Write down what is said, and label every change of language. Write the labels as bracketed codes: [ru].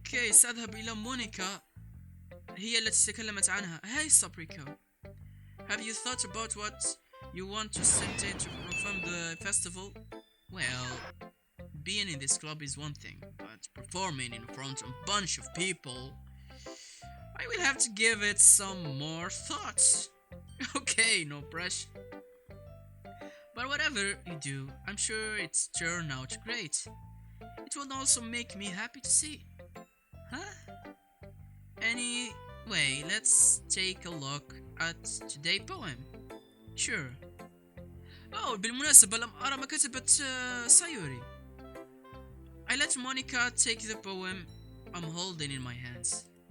[ar] سأذهب إلى مونيكا، هي التي تكلمت عنها. [en] Hey Sabriko, have you thought about what you want to send to from the festival? Well, being in this club is one thing, but performing in front of a bunch of people, I will have to give it some more thoughts. Okay, no pressure. But whatever you do, I'm sure it's turned out great. It will also make me happy to see. Huh? Anyway, let's take a look at today's poem. Sure. [ar] Oh, بالمناسبة لم أرى ما كتبت سايوري. [en] I let Monica take the poem I'm holding in my hands.